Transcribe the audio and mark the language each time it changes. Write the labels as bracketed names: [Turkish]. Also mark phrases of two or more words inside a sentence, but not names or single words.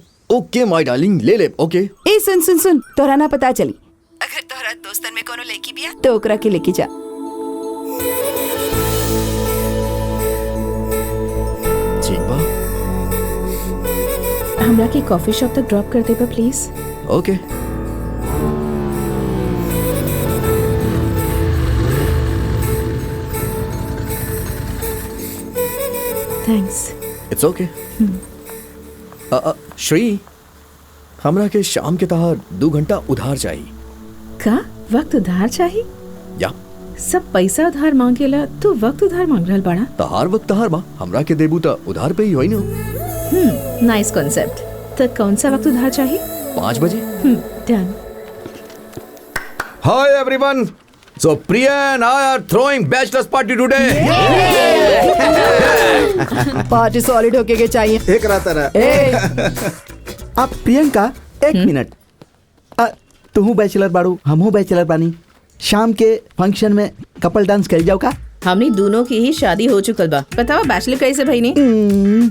[English] OK my darling, [Bhojpuri] ले ले। [English] ओके [Bhojpuri] ए सुन सुन सुन, तोरा ना पता चली, अगर तोरा दोस्तन में कोनो लड़की बिया तो ओकरा के लेके जा। ठीक बा। हमरा के कॉफी शॉप तक ड्रॉप कर देबा प्लीज। ओके। थैंक्स। [English] It's OK. [Bhojpuri] श्री, हमरा के शाम के तहार 2 घंटा उधार चाहिए। का वक्त उधार चाहिए? या सब पैसा उधार मांगेला, तू वक्त उधार मांग रहल बाड़ा। तहार वक्त तहार बा, हमरा के देबू त उधार पे ही होई ना। [English] Nice concept. [Bhojpuri] तो कौन सा वक्त उधार चाहिए? 5 बजे। डन। [English] Hi everyone. So Priya and I are throwing bachelor's party today. [Bhojpuri] पार्टी सॉलिड होके के चाहिए। एक रात अब प्रियंका एक मिनट, तू बैचलर बाड़ू, हमहू बैचलर बानी, शाम के फंक्शन में कपल डांस कर जाओ का? हमनी दोनों की ही शादी हो चुकल बा। बतावा बैचलर कैसे भाई नहीं?